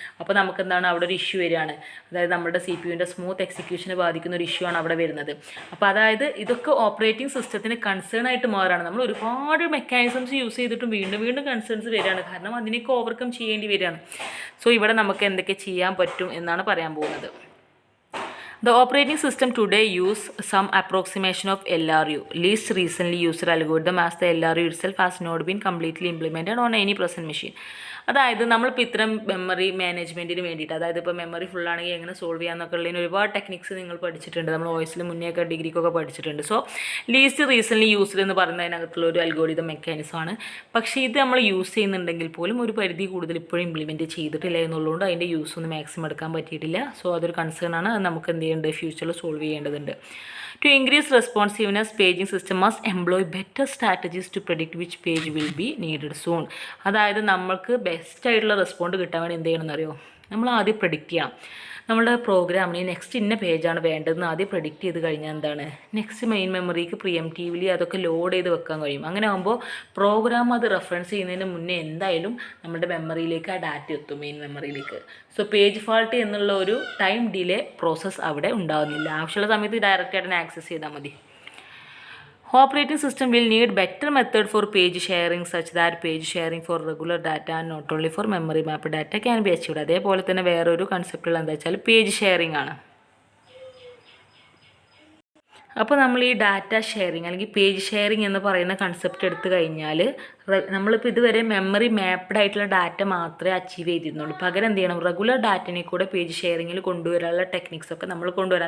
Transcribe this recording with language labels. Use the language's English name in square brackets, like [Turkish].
[Malayalam] അപ്പോൾ നമുക്ക് എന്താണ് അവിടെ ഒരു ഇഷ്യൂ വരികയാണ്, അതായത് നമ്മുടെ CPUവിൻ്റെ സ്മൂത്ത് എക്സിക്യൂഷനെ ബാധിക്കുന്ന ഒരു ഇഷ്യൂ ആണ് അവിടെ വരുന്നത്. അപ്പോൾ അതായത് ഇതൊക്കെ ഓപ്പറേറ്റിംഗ് സിസ്റ്റത്തിന് കൺസേൺ ആയിട്ട് മാറുകയാണ്. നമ്മൾ ഒരുപാട് മെക്കാനിസംസ് യൂസ് ചെയ്തിട്ടും വീണ്ടും വീണ്ടും കൺസേൺസ് വരികയാണ്. കാരണം അതിനൊക്കെ ഓവർകം ചെയ്യേണ്ടി വരികയാണ്. സോ ഇവിടെ നമുക്ക് എന്തൊക്കെ ചെയ്യാൻ പറ്റും എന്നാണ് പറയാൻ പോകുന്നത്. [English] The operating system today use some approximation of LRU, least recently used algorithm, as the LRU itself has not been completely implemented on any present machine. [Malayalam] അതായത് നമ്മളിപ്പോൾ ഇത്തരം മെമ്മറി മാനേജ്മെൻറ്റിന് വേണ്ടിയിട്ട്, അതായത് ഇപ്പോൾ മെമ്മറി ഫുള്ളാണെങ്കിൽ എങ്ങനെ സോൾവ് ചെയ്യാമെന്നൊക്കെ ഉള്ളതിന് ഒരുപാട് ടെക്നിക്സ് നിങ്ങൾ പഠിച്ചിട്ടുണ്ട്. നമ്മൾ വോയിസിൽ മുന്നേ ഒക്കെ ഡിഗ്രിക്കൊക്കെ പഠിച്ചിട്ടുണ്ട്. സോ ലീസ്റ്റ് റീസൺലി യൂസ്ഡ് എന്ന് പറയുന്നതിനകത്തുള്ള ഒരു അൽഗോരിതം മെക്കാനിസമാണ്. പക്ഷേ ഇത് നമ്മൾ യൂസ് ചെയ്യുന്നുണ്ടെങ്കിൽ പോലും ഒരു പരിധി കൂടുതൽ ഇപ്പോഴും ഇംപ്ലിമെൻറ്റ് ചെയ്തിട്ടില്ല എന്നുള്ളതുകൊണ്ട് അതിൻ്റെ യൂസ് ഒന്നും മാക്സിമം എടുക്കാൻ പറ്റിയിട്ടില്ല. സോ അതൊരു കൺസേൺ ആണ്. അത് നമുക്ക് എന്ത് ചെയ്യേണ്ടത്, ഫ്യൂച്ചറിൽ സോൾവ് ചെയ്യേണ്ടതുണ്ട്. [English] To increase responsiveness, paging system must employ better strategies to predict which page will be needed soon. [Malayalam] അതായത് നമ്മൾക്ക് ബെസ്റ്റ് ആയിട്ടുള്ള റെസ്പോണ്ട് കിട്ടാൻ വേണ്ടി എന്ത് ചെയ്യണമെന്ന് അറിയോ, നമ്മൾ ആദ്യം പ്രെഡിക്റ്റ് ചെയ്യാം. നമ്മുടെ പ്രോഗ്രാമിന് നെക്സ്റ്റ് ഇന്ന പേജാണ് വേണ്ടതെന്ന് ആദ്യം പ്രെഡിക്റ്റ് ചെയ്ത് കഴിഞ്ഞാൽ എന്താണ്, നെക്സ്റ്റ് മെയിൻ മെമ്മറിക്ക് പ്രിയംറ്റീവ്ലി അതൊക്കെ ലോഡ് ചെയ്ത് വെക്കാൻ കഴിയും. അങ്ങനെ ആകുമ്പോൾ പ്രോഗ്രാം അത് റെഫറൻസ് ചെയ്യുന്നതിന് മുന്നേ എന്തായാലും നമ്മുടെ മെമ്മറിയിലേക്ക് ആ ഡാറ്റ എത്തും, മെയിൻ മെമ്മറിയിലേക്ക്. സോ പേജ് ഫാൾട്ട് എന്നുള്ള ഒരു ടൈം ഡിലേ പ്രോസസ്സ് അവിടെ ഉണ്ടാകുന്നില്ല. ആവശ്യമുള്ള സമയത്ത് ഡയറക്റ്റ് ആയിട്ട് ആക്സസ് ചെയ്താൽ മതി. [English] Operating system will need better method for page sharing such that page sharing for regular data and not only for memory map data can be achieved. [Malayalam] അതേപോലെ തന്നെ വേറൊരു കൺസെപ്റ്റുള്ള എന്താ വെച്ചാൽ പേജ് ഷെയറിംഗ് ആണ്. അപ്പോൾ നമ്മൾ ഈ ഡാറ്റ ഷെയറിങ് അല്ലെങ്കിൽ പേജ് ഷെയറിങ് എന്ന് പറയുന്ന കൺസെപ്റ്റ് എടുത്തു കഴിഞ്ഞാൽ നമ്മളിപ്പോൾ ഇതുവരെ മെമ്മറി മാപ്ഡ് ആയിട്ടുള്ള ഡാറ്റ മാത്രമേ അച്ചീവ് ചെയ്തിരുന്നുള്ളൂ. പകരം എന്ത് ചെയ്യണം, റെഗുലർ ഡാറ്റനെ കൂടെ പേജ് ഷെയറിങ്ങിൽ കൊണ്ടുവരാനുള്ള ടെക്നിക്സൊക്കെ നമ്മൾ കൊണ്ടുവരാം.